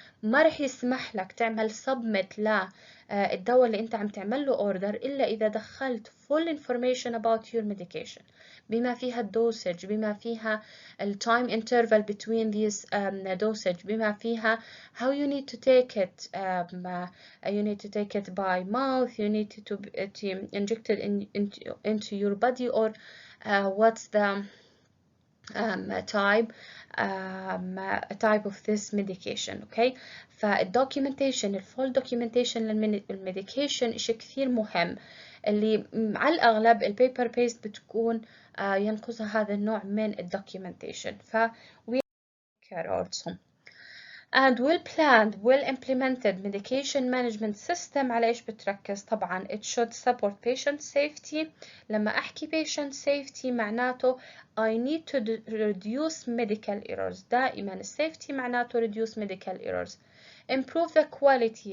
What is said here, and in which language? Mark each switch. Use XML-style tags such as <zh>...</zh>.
<ar>ما رح يسمح لك تعمل submit الدواء اللي أنت عم تعمل له order إلا إذا دخلت</ar> <en>full information about your medication،</en> <ar>بما فيها الدوسج، بما فيها</ar> <en>time interval between these dosage،</en> <ar>بما فيها</ar> <en>how you need to take it. You need to take it by mouth, you need to inject it into your body, or what's the type of this medication.</en> <ar>Okay, فالdocumentation الفول documentation للميديكيشن إشي كثير مهم، اللي على الأغلب البيبر بيست بتكون ينقصها هذا النوع من الdocumentation.</ar> <en>ف we care also. And well-planned, well-implemented medication management system</en> <ar>على إيش بتركز؟ طبعا</ar> <en>it should support patient safety.</en> <ar>لما أحكي</ar> <en>patient safety معناته I need to reduce medical errors. دائما safety معناته reduce medical errors. Improve the quality.</en>